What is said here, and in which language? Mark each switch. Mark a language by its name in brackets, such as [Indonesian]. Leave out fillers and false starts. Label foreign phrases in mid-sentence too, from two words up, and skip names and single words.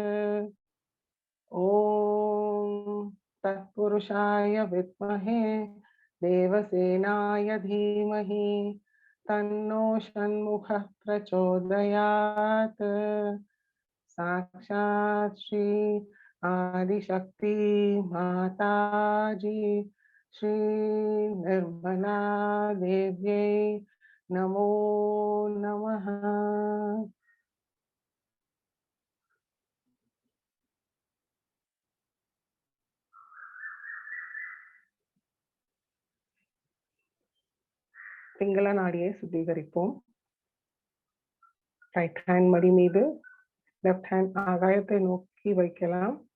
[Sanskrit] ॐ तत्पुरुषाय विद्महे देवसेनाय धीमहि तन्नो षण्मुखः प्रचोदयात्. साक्षात् श्री आदिशक्ति माताजी श्री निर्मला देव्यै नमो नमः. [Tamil] பிங்கள நாடியை சுத்திகரிப்போம். [English] right hand [Tamil] மடி மீது, [English] left hand [Tamil] ஆகாயத்தை நோக்கி வைக்கலாம்.